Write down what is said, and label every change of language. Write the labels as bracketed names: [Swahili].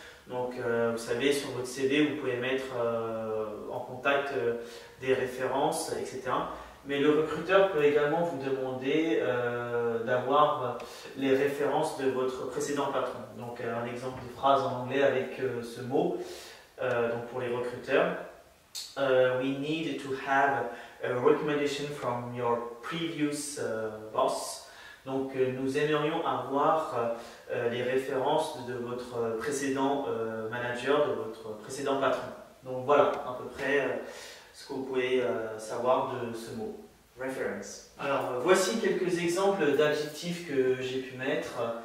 [French] Donc vous savez, sur votre CV vous pouvez mettre en contact des références, etc. Mais le recruteur peut également vous demander d'avoir les références de votre précédent patron. Donc un exemple de phrase en anglais avec ce mot, donc pour les recruteurs. [English] We need to have a recommendation from your previous boss. [French] Donc nous aimerions avoir les références de votre précédent manager, de votre précédent patron. Donc voilà à peu près ce que vous pouvez savoir de ce mot, reference. Alors, voici quelques exemples d'adjectifs que j'ai pu mettre.